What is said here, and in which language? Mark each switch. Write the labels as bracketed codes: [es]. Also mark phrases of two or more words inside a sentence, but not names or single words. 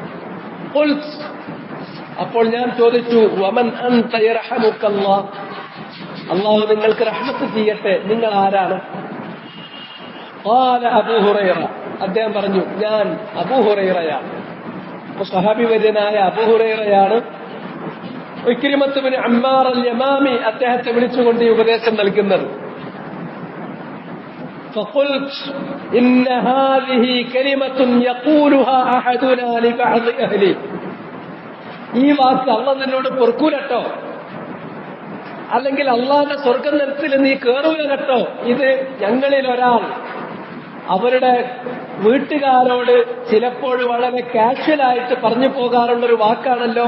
[ml] അപ്പോൾ ഞാൻ ചോദിച്ചു, [ar] ومن أنت يرحمك الله, [ml] അള്ളാഹു നിങ്ങൾക്ക് റഹ്മത്ത് ചെയ്യട്ടെ, നിങ്ങൾ ആരാണ്? [ar] قال أبو هريرة, [ml] അദ്ദേഹം പറഞ്ഞു, ഞാൻ അബൂ ഹുറൈറയാണ്. സ്വഹാബി വര്യനായ അബൂ ഹുറൈറയാണ് ഇക്രിമത്ത് ബിൻ അമ്മാർ അൽ യമാമി അദ്ദേഹത്തെ വിളിച്ചുകൊണ്ട് ഈ ഉപദേശം നൽകുന്നത്. [ar] فقلت إن هذه كلمة يقولها أحدنا لبعض أهله, [ml] ഈ വാക്ക് അള്ളാഹ് നിന്നോട് പൊറുക്കൂലട്ടോ, അല്ലെങ്കിൽ അള്ളാഹുവിന്റെ സ്വർഗം നിരത്തിൽ നീ കേറൂല കേട്ടോ, ഇത് ഞങ്ങളിൽ ഒരാൾ അവരുടെ വീട്ടുകാരോട് ചിലപ്പോൾ വളരെ കാഷ്വലായിട്ട് പറഞ്ഞു പോകാറുള്ളൊരു വാക്കാണല്ലോ.